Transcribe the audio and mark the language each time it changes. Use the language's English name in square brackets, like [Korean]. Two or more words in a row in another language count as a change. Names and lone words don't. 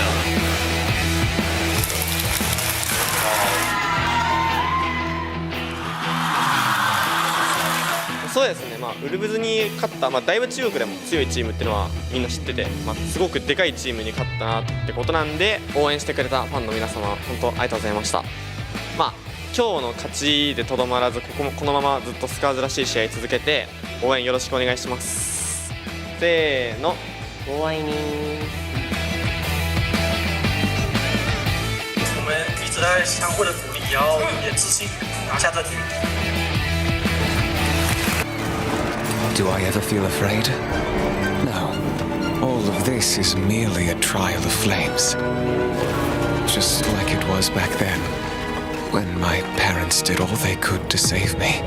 [Japanese] そうですね、ウルブズに勝った、だいぶ中国でも強いチームっていうのはみんな知ってて、すごくでかいチームに勝ったなってことなんで、応援してくれたファンの皆様、本当ありがとうございました。今日の勝ちでとどまらず、このままずっとスカーズらしい試合続けて、応援よろしくお願いします。せーの、ご愛你。 [Chinese] 我们一直在相互的鼓励，也要有点自信，拿下这局。 [English] Do I ever feel afraid? No. All of this is merely a trial of flames. Just like it was back then, when my parents did all they could to save me.